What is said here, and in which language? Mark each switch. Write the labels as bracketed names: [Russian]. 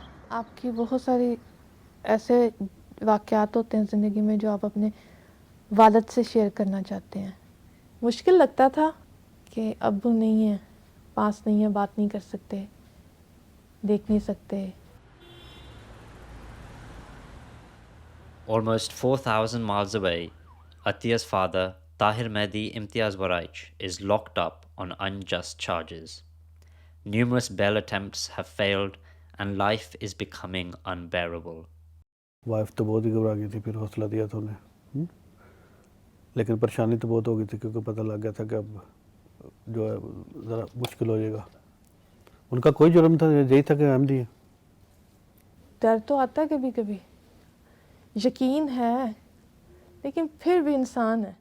[Urdu] آپ کی بہت ساری ایسے واقعات ہوتے ہیں زندگی میں جو آپ اپنے والد سے شیئر کرنا چاہتے ہیں. مشکل لگتا تھا کہ ابو نہیں ہیں، پاس نہیں ہیں، بات نہیں کر سکتے، دیکھ نہیں سکتے. [English] Almost 4,000 miles away, Atiya's father, Tahir Mehdi Imtiaz Waraich, is locked up on unjust charges. Numerous bail attempts have failed and life is becoming unbearable. [Urdu] Wife تو بہت ہی گھبرا گئی تھی، پھر حوصلہ دیا تھا انہیں، لیکن پریشانی تو بہت ہو گئی تھی کیونکہ پتہ لگ گیا تھا کہ اب جو ہے ذرا مشکل ہو جائے گا. ان کا کوئی جرم تھا، یہی تھا کہ احمدی ہے. ڈر تو آتا ہے کبھی کبھی، یقین ہے، لیکن پھر بھی انسان ہے.